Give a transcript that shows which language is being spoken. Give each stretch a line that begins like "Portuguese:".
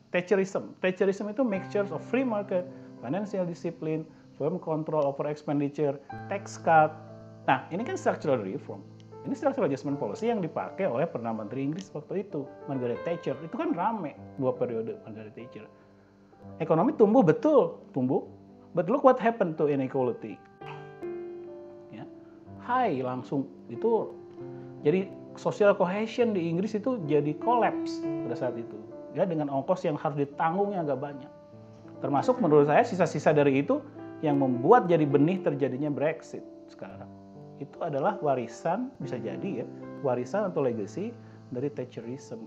English: Thatcherism
Indonesian: itu
English: mixtures of free market, financial discipline, firm control over expenditure, tax cut.
Indonesian: Nah, ini kan structural reform. Ini structural adjustment policy yang dipakai oleh Perdana Menteri Inggris waktu itu, Margaret Thatcher. Itu kan rame 2 periode Margaret Thatcher. Ekonomi tumbuh, betul, tumbuh.
English: But look what happened to inequality.
Indonesian: Ya, high langsung itu. Jadi social cohesion di Inggris itu jadi collapse pada saat itu. Ya, dengan ongkos yang harus ditanggung yang agak banyak. Termasuk menurut saya sisa-sisa dari itu yang membuat jadi benih terjadinya Brexit sekarang. Itu adalah warisan, bisa jadi ya, warisan atau legacy dari Thatcherism.